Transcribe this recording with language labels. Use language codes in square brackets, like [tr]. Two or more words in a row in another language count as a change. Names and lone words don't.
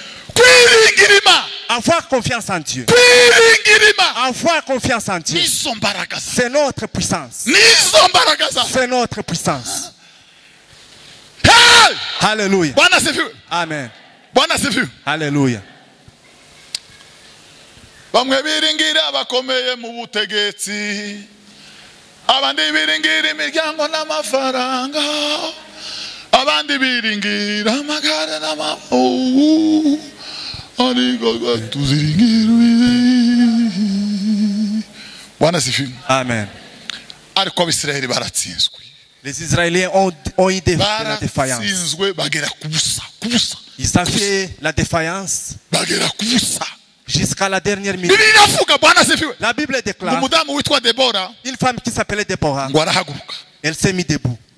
[fr] Avoir confiance en Dieu. Avoir confiance en Dieu. C'est notre puissance. C'est notre puissance. Alléluia. Amen. Alléluia. [rw] Bamwe biringira abakomeye mu butegetsi, abandi biringira imiryango n'amafaranga, abandi biringira amagare n'amafu, ariko tuziringira. [sw] Bwana sifiwe. [rw] Amen. Ariko Abisirayeli baratsinzwe. [fr] Les Israéliens ont eu la défaillance. Ils ont fait la défaillance jusqu'à la dernière minute. La Bible déclare une femme qui s'appelait Déborah. Elle s'est mise debout.